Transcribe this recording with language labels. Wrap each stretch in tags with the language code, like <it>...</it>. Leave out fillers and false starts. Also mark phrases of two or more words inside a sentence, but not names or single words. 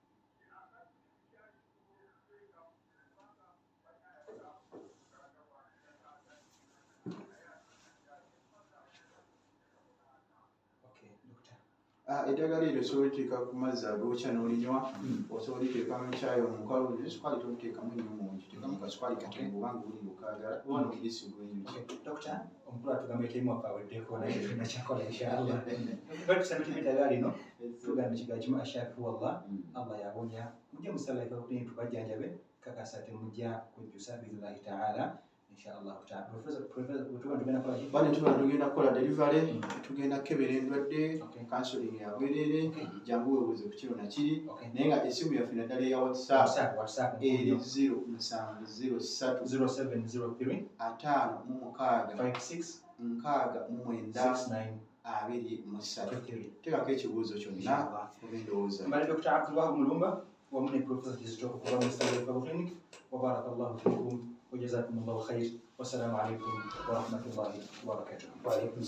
<lg>Eddagala eryo osobola oliteeka ku mazzi agookya n'olinywa, osobola oliteeka mu caayi omukalu, sukaali toliteekamu nnyo mungi, teekamu kasukaali katono kubanga buli lukagala wano kirisi bulungi. Dokita, omukulu atugamba etirimu akaweddeko naye tuna kyakola inshallah. Batusabye eddagala lino tugamba ekigambo kimu</lg> <ar>الشافي والله,</ar> <lg>Allah yabonya. Mujje musala ekakutini tubajjanjabe kakasa temujja kujjusa</lg> <ar>بالله تعالى. إن شاء الله تعالى.</ar> <lg>Tugenda kukola delivery, tugenda kukebera endwadde, counseling ya bwereere, jangu weebuuze ku kiro na kiri. Naye nga essimu yaffe naddala eya WhatsApp eri 0703 0703 56 Teekako ekibuuzo kyonna obendowooza. Mbale Dr. Abdullah Mulumba ومن Professor Kizito kuva mu Islamic Clinic.</lg> <ar>وبارك الله فيكم وجزاكم الله خير والسلام عليكم ورحمة الله وبركاته. وعليكم السلام.</ar>